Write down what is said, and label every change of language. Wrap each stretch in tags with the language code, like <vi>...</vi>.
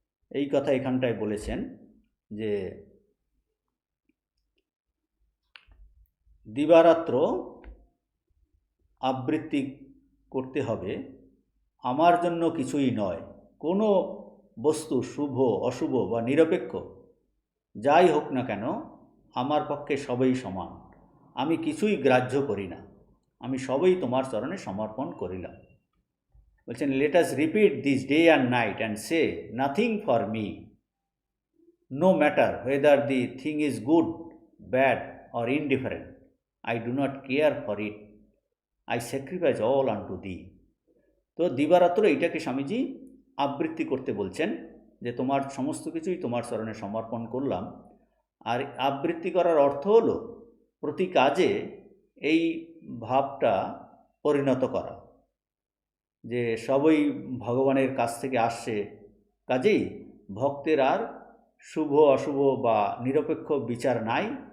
<bn>এই কথা এখানটায় বলেছেন যে দিবারাত্র আবৃত্তি করতে হবে, আমার জন্য কিছুই নয়, কোনো বস্তু শুভ অশুভ বা নিরপেক্ষ যাই হোক না কেন আমার পক্ষে সবই সমান, আমি কিছুই গ্রাহ্য করি না, আমি সবই তোমার চরণে সমর্পণ করিলাম। বলছেন,</bn> <en>Let us repeat this day and night and say nothing for me, no matter whether the thing is good, bad or indifferent, I do not care for it, I sacrifice all unto thee।</en> <bn>তো দিবারাত্র এইটাকে স্বামীজি আবৃত্তি করতে বলছেন, যে তোমার সমস্ত কিছুই তোমার চরণে সমর্পণ করলাম। আর আবৃত্তি করার অর্থ হলো প্রতি কাজে এই ভাবটা পরিণত করা, যে সবই ভগবানের কাছ থেকে আসছে, কাজেই ভক্তের আর শুভ অশুভ বা নিরপেক্ষ বিচার নাই।</bn>